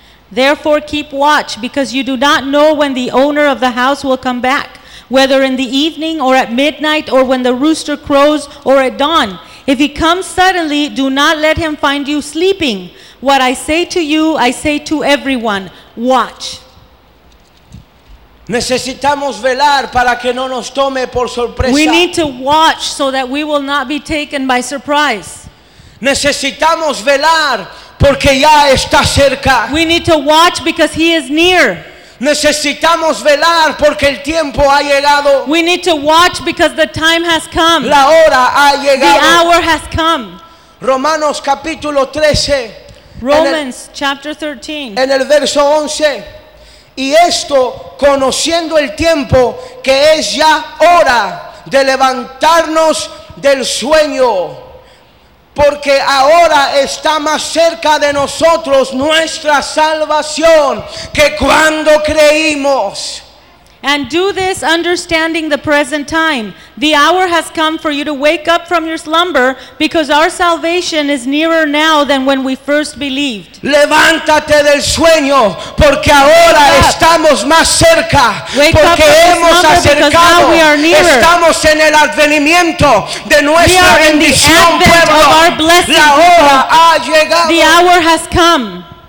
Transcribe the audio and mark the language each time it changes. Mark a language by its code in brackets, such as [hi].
[en] Therefore keep watch, because you do not know when the owner of the house will come back, whether in the evening or at midnight or when the rooster crows or at dawn. If he comes suddenly, do not let him find you sleeping. What I say to you, I say to everyone, watch. [es] Necesitamos velar para que no nos tome por sorpresa. [en] We need to watch so that we will not be taken by surprise. [es] Necesitamos velar porque ya está cerca. [en] We need to watch because he is near. [es] Necesitamos velar porque el tiempo ha llegado. [en] We need to watch because the time has come. [es] La hora ha llegado. [en] The hour has come. [es] Romanos capítulo 13. [en] Romans chapter 13. [es] En el verso 11. Y esto, conociendo el tiempo, que es ya hora de levantarnos del sueño, porque ahora está más cerca de nosotros nuestra salvación que cuando creímos. [en] And do this understanding the present time. The hour has come for you to wake up from your slumber, because our salvation is nearer now than when we first believed. [es] Levántate del sueño, porque ahora estamos más cerca. [en] Wake [es] porque hemos acercado. [en] Now we are nearer. [es] Estamos en el advenimiento de nuestra bendición, pueblo. [en] Of our blessing, [es] la hora [en] people. [es] Ha llegado. [en] The hour has come.